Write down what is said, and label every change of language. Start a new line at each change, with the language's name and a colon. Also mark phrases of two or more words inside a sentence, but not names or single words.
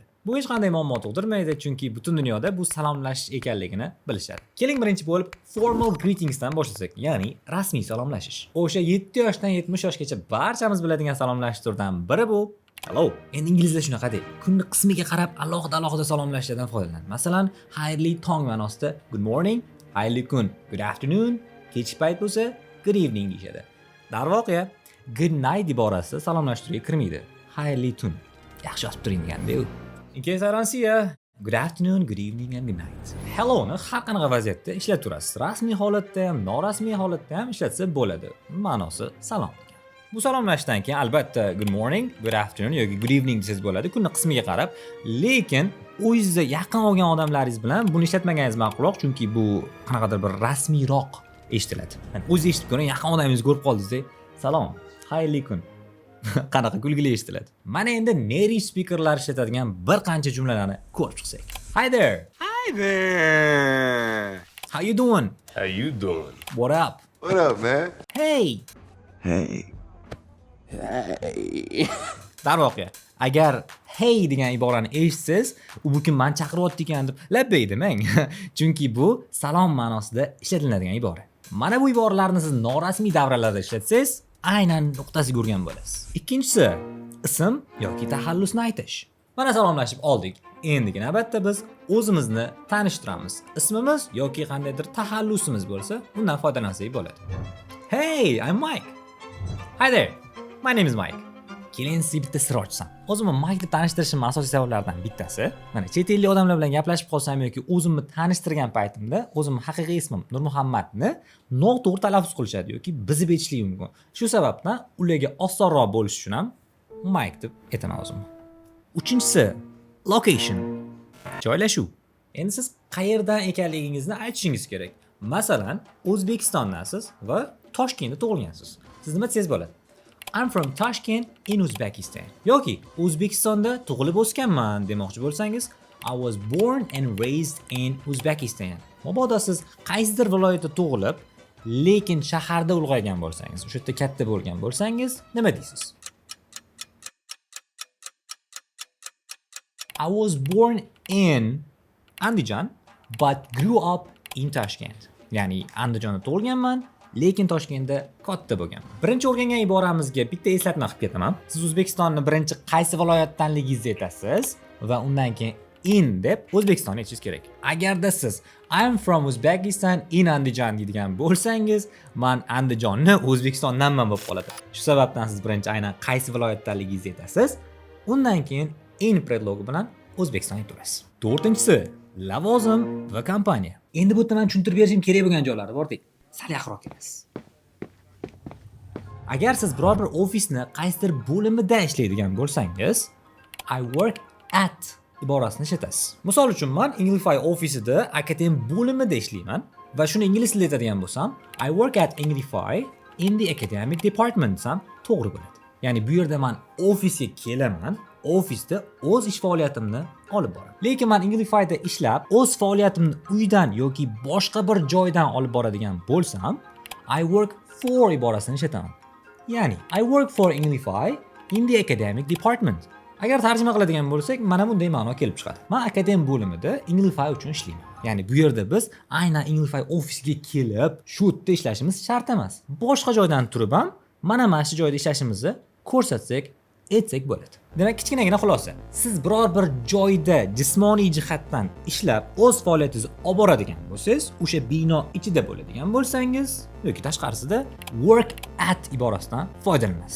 Uzbek: Bu hech qanday muammo tug'dirmaydi, chunki butun dunyoda bu salomlashish ekanligini bilishadi. Keling birinchi bo'lib
English: formal greetingsdan
Uzbek: boshlasak, ya'ni rasmiy salomlashish. O'sha 7 yoshdan 70 yoshgacha barchamiz biladigan salomlashish turidan biri bu hello. Endi inglizda shunaqa deydi. Kunni qismiga qarab alohida salomlashlardan foydalanadi. Masalan, xayrli tong ma'nosida
English: good morning,
Uzbek: xayrli kun,
English: good afternoon,
Uzbek: kechki payt bo'lsa
English: good evening
Uzbek: deyshadi. Darvoqe,
English: good night
Uzbek: iborasi salomlashtirishga kirmaydi. Xayrli tun. Yaxshi yozib turing deganda-ku.
English: In case I don't see you, good afternoon, good evening and good night.
Uzbek: Hello ni har qanaqa vaziyatda ishlatib turasiz. Rasmiy holatda ham, norasmiy holatda ham ishlatsa bo'ladi. Ma'nosi salom degan. Bu salomlashdan keyin albatta
English: good morning, good afternoon
Uzbek: yoki
English: good evening
Uzbek: desangiz bo'ladi, kunni qismiga qarab. Lekin o'zingizga yaqin olgan odamlaringiz bilan buni ishlatmagangiz ma'qulroq, chunki bu qanaqadir bir rasmiyroq eshitiladi. Ya'ni o'zingiz eshitib ko'ring, yaqin odamingizni ko'rib qoldingizda, salom, xayrli kun. Qanaqa kulgili eshitiladi. Mana endi
English: native speakerlar
Uzbek: ishlatadigan bir qancha jumlalarni ko'rib chiqsak.
English: Hi there. Hi there. How you doing? How you doing? What up? What up, man? Hey. Hey.
Uzbek: Darvoqe, agar hey degan iborani eshitsangiz, u bu kim meni chaqiryapti ekan deb labbay demang. Chunki bu salom ma'nosida ishlatiladigan ibora. Mana bu iboralarni siz norasmiy davralarda ishlatsangiz, aynan nuqtasiga urgan bo'lasiz. Ikkinchisi, ism yoki taxallusni aytish. Mana salomlashib oldik. Endigina albatta biz o'zimizni tanishtiramiz. Ismimiz yoki qandaydir taxallusimiz bo'lsa, undan foydalansak bo'ladi.
English: Hey, I'm Mike. Hi there. My name is Mike.
Uzbek: Keling sizga bitta sir ochsam. O'zimni Mike deb tanishtirishim asosiy sabablaridan bittasi, mana chet ellik odamlar bilan gaplashib qolsam yoki o'zimni tanishtirgan paytimda o'zimning haqiqiy ismim Nurmuhammadni noto'g'ri talaffuz qilishadi yoki bizib aytishligi mumkin. Shu sababdan ularga osonroq bo'lish uchun ham Mike deb aytaman o'zimni. Uchinchisi, location. Joylashuv. Endi siz qayerdan ekanligingizni aytishingiz kerak. Masalan, O'zbekistondasiz va Toshkentda tug'ilgansiz. Siz nima desangiz bo'ladi?
English: I'm from Tashkent in Uzbekistan.
Uzbek: Yoki O'zbekistonda tug'ilib o'sganman demoqchi bo'lsangiz,
English: I was born and raised in Uzbekistan.
Uzbek: Mabodo siz qaysidir viloyatda tug'ilib, lekin shaharda ulg'aygan bo'lsangiz, o'sha yerda katta bo'lgan bo'lsangiz, nima deysiz?
English: I was born in Andijan but grew up in Tashkent.
Uzbek: Ya'ni Andijonda tug'ilganman, lekin Toshkentda katta bo'lganman. Birinchi o'rgangan iboramizga bitta eslatma qilib ketaman. Siz O'zbekistonni birinchi qaysi viloyatdanligingizni aytasiz va undan keyin in deb O'zbekistonni aytishingiz kerak. Agarda siz
English: I'm from Uzbekistan in Andijan
Uzbek: deydigan bo'lsangiz, men Andijonni O'zbekistondanman bo'lib qoladi. Shu sababdan siz birinchi aynan qaysi viloyatdanligingizni aytasiz, undan keyin in predlogi bilan O'zbekiston aytasiz. To'rtinchisi, lavozim va kompaniya. Endi bu yerda men tushuntirib berishim kerak bo'lgan joylari bor-ku. Sal yaqinroq kelasiz. Agar siz biror bir ofisni qaysidir bo'limida ishlaydigan bo'lsangiz,
English: I work at
Uzbek: iborasini ishlatasiz. Misol uchun men Inglify ofisida akademik bo'limida ishlayman va shuni ingliz tilida aytadigan bo'lsam,
English: I work at Inglify in the academic department
Uzbek: desam to'g'ri bo'ladi. Ya'ni bu yerda men ofisga kelaman, ofisda o'z ish faoliyatimni olib boraman. Lekin men Inglifyda ishlab, o'z faoliyatimni uydan yoki boshqa bir joydan olib boradigan bo'lsam,
English: I work for
Uzbek: iborasini ishlataman.
English: Ya'ni I work for Inglify in the academic department.
Uzbek: Agar tarjima qiladigan bo'lsak, mana bunday ma'no kelib chiqadi. Men akademik bo'limida Inglify uchun ishlayman. Ya'ni bu yerda biz aynan Inglify ofisiga kelib, shu yerda ishlashimiz shart emas. Boshqa joydan turib ham mana shu joyda ishlashimizni ko'rsatsak, aytsak bo'ladi. Demak, kichkinagina xulosa. Siz biror bir joyda jismoniy jihatdan ishlab, o'z faoliyatingizni olib boradigan bo'lsangiz, o'sha bino ichida bo'ladigan bo'lsangiz yoki tashqarisida
English: work at
Uzbek: iborasidan foydalanasiz.